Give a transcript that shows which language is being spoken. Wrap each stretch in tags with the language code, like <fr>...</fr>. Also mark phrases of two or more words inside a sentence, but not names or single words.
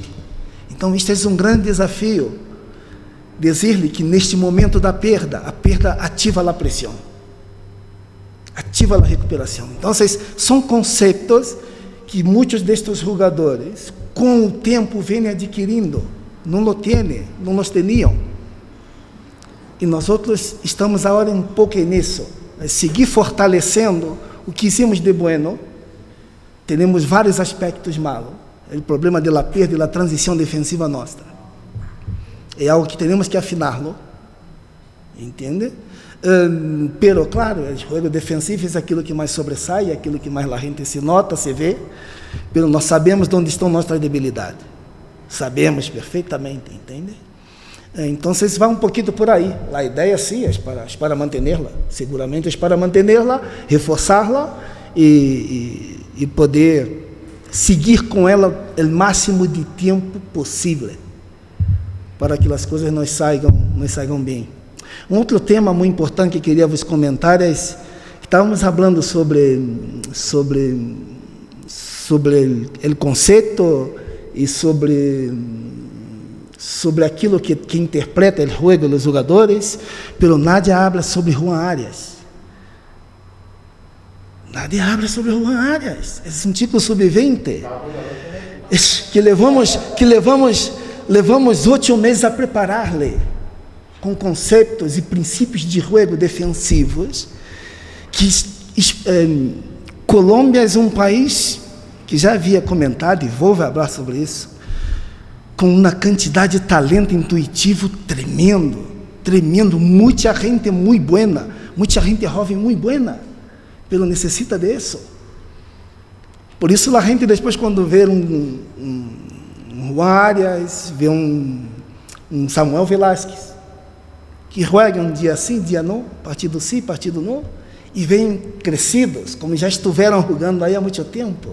<pt>Então este é um grande desafio, dizer-lhe que neste momento da perda, a perda ativa a pressão, ativa a recuperação. Então são conceitos que muitos destes jogadores com o tempo vêm adquirindo, não nos tinham. E nós outros estamos agora um pouco nisso, seguir fortalecendo o que</pt> <es>hicimos de bueno.</es> <pt>Temos vários aspectos malos, o problema da perda e da transição defensiva nossa. É algo que temos que afiná-lo, entende? Pero, claro, o jogo defensivo é aquilo que mais sobressai, é aquilo que mais a gente se nota, se vê, pero nós sabemos onde estão nossas debilidades. Sabemos perfeitamente, entende? Então, vai um pouquinho por aí. A ideia, sim, é para mantê-la. Seguramente é para mantê-la, reforçá-la e poder seguir com ela o máximo de tempo possível, para que as coisas nos saiam bem. Um outro tema muito importante que queria vos comentar é que estávamos falando sobre o conceito e sobre aquilo que interpreta o jogo dos jogadores,</pt> <es>pero nadie habla sobre Juan Arias. Nadie habla sobre Juan Arias.</es> <pt>É um tipo sub-20 que levamos 8 meses a preparar-lhe, com conceitos e princípios de jogo defensivos, que Colômbia é um país que já havia comentado, e vou falar sobre isso, com uma quantidade de talento intuitivo tremendo, muita gente muito buena, muita gente jovem muito buena, pero necessita disso. Por isso a gente depois, quando vê um Juan Arias, vê um Samuel Velázquez, que joga um dia sim, dia não, partido sim, partido não, e vêm crescidos, como já estiveram jogando aí há muito tempo.</pt>